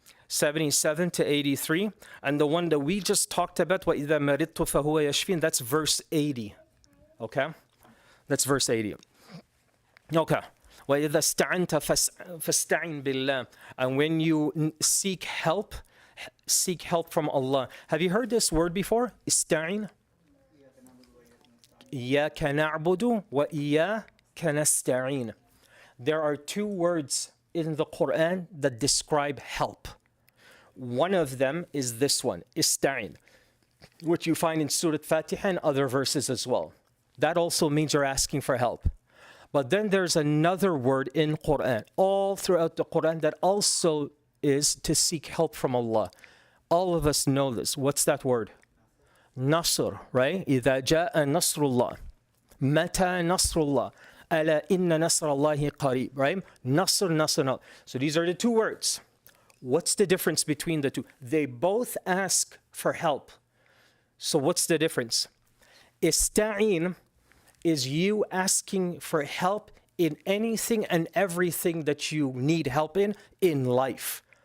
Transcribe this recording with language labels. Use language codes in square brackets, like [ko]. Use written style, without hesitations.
[en] 77 to 83, and the one that we just talked about, [ar] وَإِذَا مَرِضْتُ فَهُوَ يَشْفِينِ, [en] that's verse 80. Okay, that's verse 80. Okay, [ar] وَإِذَا اسْتَعَنْتَ فَاسْتَعِنْ بِاللَّهِ. [en] And when you seek help from Allah. Have you heard this word before? Ista'in. [ar] إِيَّاكَ نَعْبُدُ وَإِيَّاكَ نَسْتَعِينُ. [en] There are two words in the Quran that describe help. One of them is this one, Ista'in, which you find in Surah Fatiha and other verses as well. That also means you're asking for help. But then there's another word in Quran, all throughout the Quran, that also is to seek help from Allah. All of us know this. What's that word? Nasr, right? [ar] إِذَا جَاءَ نَصْرُ اللَّهِ مَتَى نَصْرُ اللَّهِ أَلَا إِنَّ نَصْرَ اللَّهِ قَرِيبٌ, [en] right? Nasr, Nasr, Nasr. So these are the two words. What's the difference between the two? They both ask for help. So what's the difference? Ista'in is you asking for help in anything and everything that you need help in life.